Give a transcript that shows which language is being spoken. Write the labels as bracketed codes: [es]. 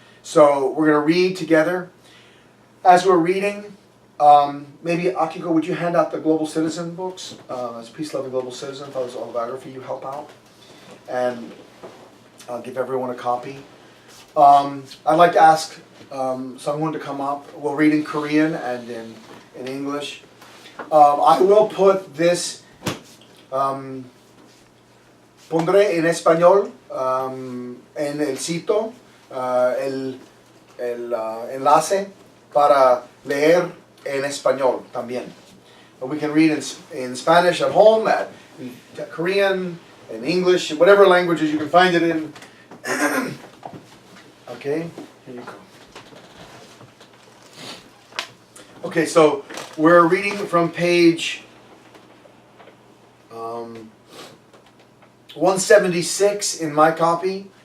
[en] So we're going to read together. As we're reading, maybe Akiko, would you hand out the Global Citizen books? As Peace Loving Global Citizen, Father's Autobiography, you help out. And I'll give everyone a copy. I'd like to ask someone to come up. We'll read in Korean and in English. I will put this, [es] pondré en español en el sitio el enlace para leer en español también. [en] But we can read in Spanish at home, in Korean, in English, whatever languages you can find it in. Okay, here you go. Okay, so we're reading from page 176 in my copy.